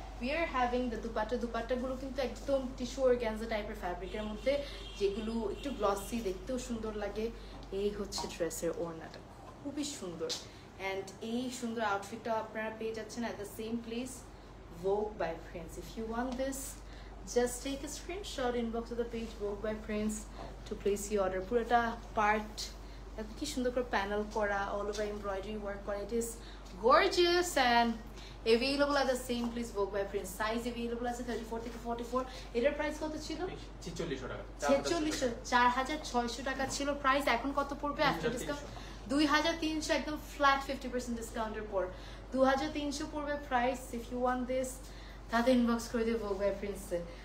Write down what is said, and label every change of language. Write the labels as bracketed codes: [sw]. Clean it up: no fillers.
[en] we are having the [bn] দুপাট্টাগুলো কিন্তু একদম tissue organza টাইপের ফ্যাব্রিকের মধ্যে, যেগুলো একটু গ্লসি, দেখতেও সুন্দর লাগে। এই হচ্ছে ড্রেসের ওড়নাটা, খুবই সুন্দর। অ্যান্ড এই সুন্দর আউটফিটটা আপনারা পেয়ে যাচ্ছেন [en] at the same place, [bn] Vogue by Prince. [en] If you want this, just take a screenshot, inbox to the page Vogue by Prince to place your order. [bn] পুরোটা পার্ট কি সুন্দর করে প্যানেল করা, অল ওভার এমব্রয়ডারি ওয়ার্ক করা। [en] It is gorgeous and available at the same place, Vogue by Prince. [bn] Size available আছে 34 থেকে 44। এটার price কত ছিল? 4600 টাকা। 4600 টাকা ছিল প্রাইস, এখন কত পড়বে আফটার ডিসকাউন্ট? 2300, একদম ফ্ল্যাট 50% ডিসকাউন্টের পর 2300 পড়বে price. [en] if you want this [bn] তাতে ইনবক্স করে দিও Vogue by Prince এ।